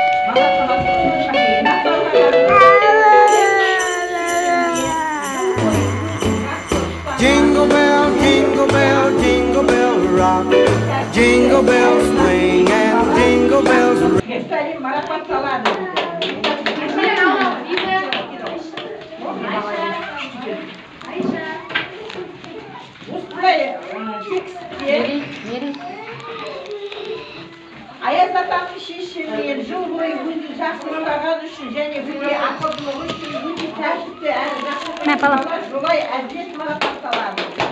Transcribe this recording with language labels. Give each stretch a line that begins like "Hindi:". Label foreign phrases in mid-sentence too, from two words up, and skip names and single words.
English: jingle bell rock. Jingle bells swing and jingle bells ring.
Kazakh: Аяз атаның шешімімен жыл бойы өзі жақсы ұстаған үшін және өте ақылдылығы үшін өте тәртіпті әрі жақсы балалар жолай әділет марапатталады.